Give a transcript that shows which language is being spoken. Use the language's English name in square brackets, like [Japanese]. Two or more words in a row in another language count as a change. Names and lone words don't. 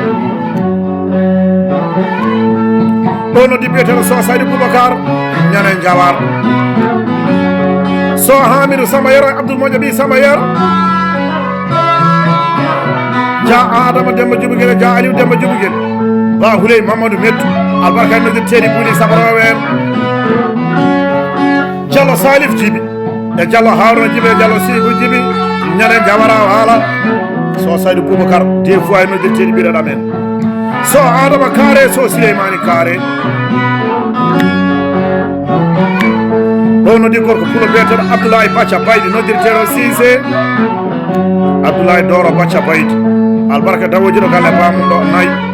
[Fula] ɗo noddi biyeteɗo So Saydou Boubacar ñane Jawar So Hamidou Samba Yero Abdoul Moƴa ɓi Samba Yero ja Adama Demba Djubiguel ja Aliou Demba Djubiguel ba Houley Mamadou Mettu albarka en noddirteɗi Buli Sabarawo en Diallo Salif Djibi e Diallo Harouna Djibi e Diallo Sibou Djibi ñane Jawara haala So Saydou Boubacar [French] des fois [Fula] en noddirteɗi ɓiɗaɗam en So Adama Kare So Souleymani Kare ɗo noddi gorko pulo biyeteɗo Abdoulaye Bathia Baydi noddirteɗo Cissé Abdoulaye Doro Bathia Baydi albarka dawojiɗo galle bamum ɗo nayi